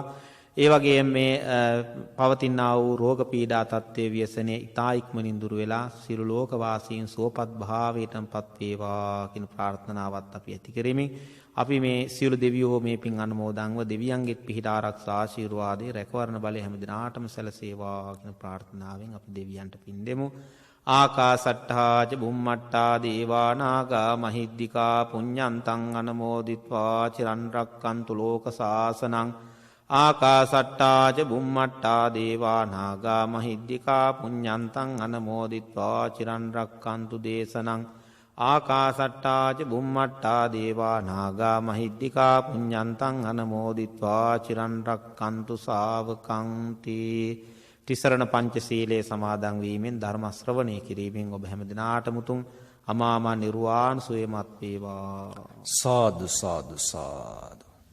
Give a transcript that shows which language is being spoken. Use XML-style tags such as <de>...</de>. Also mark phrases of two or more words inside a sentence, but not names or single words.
<si>ඒ වගේම මේ පවතිනා වූ රෝග පීඩා තත්ත්වයේ ව්‍යසනයේ ඊතා ඉක්මනින් දුර වෙලා සියලු ලෝක වාසීන් සුවපත් භාවයටපත් වේවා කියන ප්‍රාර්ථනාවත් අපි ඇති කරෙමින් අපි මේ සියලු දෙවියෝ මේ පින් අනුමෝදන්ව දෙවියන්ගෙත් පිහිට ආරක්ෂා ආශිර්වාදේ රැකවරණ බලය හැම දිනාටම සැලසේවා කියන ප්‍රාර්ථනාවෙන් අපි දෙවියන්ට පින් දෙමු.</si> <pi>ආකාසට්ඨා ච බුම්මට්ඨා දේවා නාග මහිද්దికා පුඤ්ඤන්තං අනුමෝදිත්වා චිරන් රැක්කන්තු ලෝක සාසනං. ආකාසට්ඨා ච බුම්මට්ඨා දේවා නාග මහිද්దికා පුඤ්ඤන්තං අනුමෝදිත්වා චිරන් රැක්කන්තු දේශනං. ආකාසට්ඨා ච බුම්මට්ඨා දේවා නාග මහිද්దికා පුඤ්ඤන්තං අනුමෝදිත්වා චිරන් රැක්කන්තු ශාවකං තී.</pi> <si>තිසරණ පංචශීලයේ සමාදන් වීමෙන් ධර්ම ශ්‍රවණය කිරීමෙන් ඔබ හැම දිනාටම උතුම් අමාම නිර්වාණ සුවයමත් වේවා.</si> <pi>සාදු සාදු සාදු.</pi>